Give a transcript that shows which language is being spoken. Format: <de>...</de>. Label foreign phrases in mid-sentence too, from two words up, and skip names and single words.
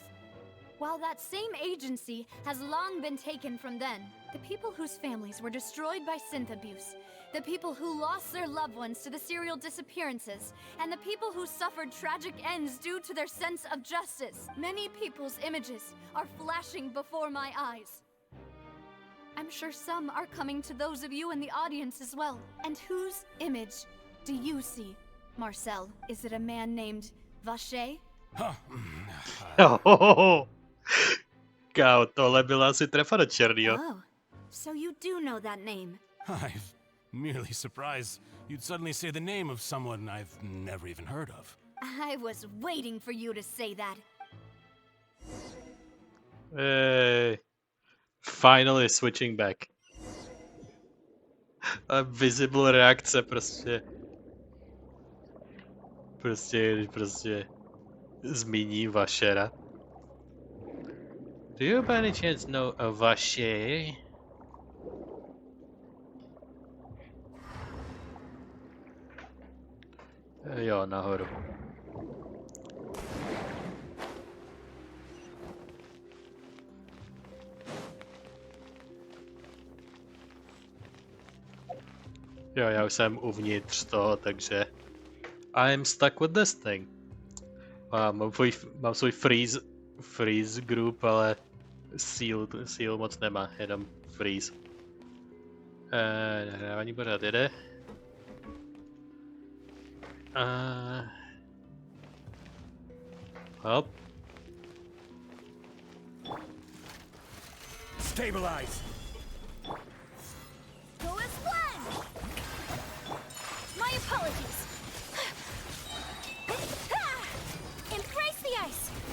<en>While that same agency has long been taken from them, the people whose families were destroyed by synth abuse, the people who lost their loved ones to the serial disappearances, and the people who suffered tragic ends due to their sense of justice. Many people's images are flashing before my eyes. I'm sure some are coming to those of you in the audience as well. And whose image do you see, Marcel? Is it a man named Vacher?</en> <cs>Kámo, tohle byla asi trefa do černýho.</cs> <en>Oh, so you do know that name. I'm merely surprised you'd suddenly say the name of someone I've never even heard of. I was waiting for you to say that. Hey, finally switching back.</en> <cs>A visible reakce prostě zmíní Vachera.</cs> <en>Do you by any chance know a Vacher?</en> <cs>Jo, nahoru. Jo, já už jsem uvnitř toho, takže</cs> <en>I'm stuck with this thing.</en> <cs>Mám svůj</cs> <en>freeze group,</en> <cs>ale seal moc nemá, jenom freeze. Nahrávání pořád jede.</cs> <en>Stop Stabilize. Go as one! My apologies. Embrace the ice.</en>